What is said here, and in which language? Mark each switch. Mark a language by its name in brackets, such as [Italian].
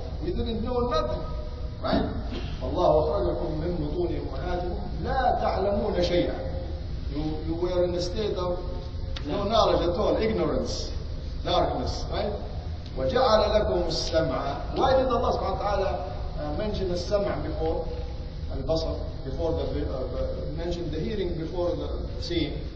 [English] We didn't know nothing, right? [Arabic] Allah أخرجكم من بطون أمهاتكم لا تعلمون شيئا. [English] You were in a state of no knowledge at all, ignorance, darkness, right? [Arabic] وَجَعَلَ لَكُمُ السَّمْعَ. [English] Why did Allah subhanahu wa ta'ala mention the sam'a before al-basar, before mention the hearing before the seeing?